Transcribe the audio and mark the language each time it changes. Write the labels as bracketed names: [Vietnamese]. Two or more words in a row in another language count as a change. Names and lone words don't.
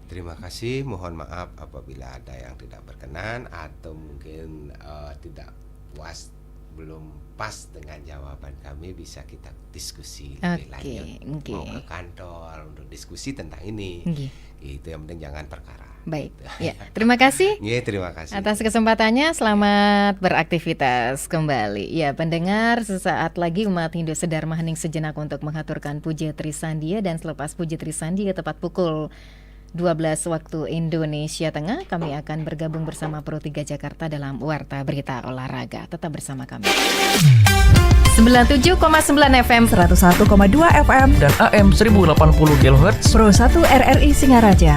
[Indonesian] Terima kasih, mohon maaf apabila ada yang tidak berkenan atau mungkin tidak puas, belum pas dengan jawaban kami, bisa kita diskusi lebih lanjut. Mau ke kantor untuk diskusi tentang ini. Itu yang penting jangan perkara. Baik, ya, terima kasih. Iya, terima kasih atas kesempatannya. Selamat beraktivitas kembali. Ya, pendengar, sesaat lagi umat Hindu sedar hening sejenak untuk mengaturkan puja Trisandia, dan selepas puja Trisandia tepat pukul 12 waktu Indonesia Tengah, kami akan bergabung bersama Pro 3 Jakarta dalam Warta Berita Olahraga. Tetap bersama kami. 97,9 FM, 101,2 FM, dan AM 1080 kHz Pro 1 RRI Singaraja,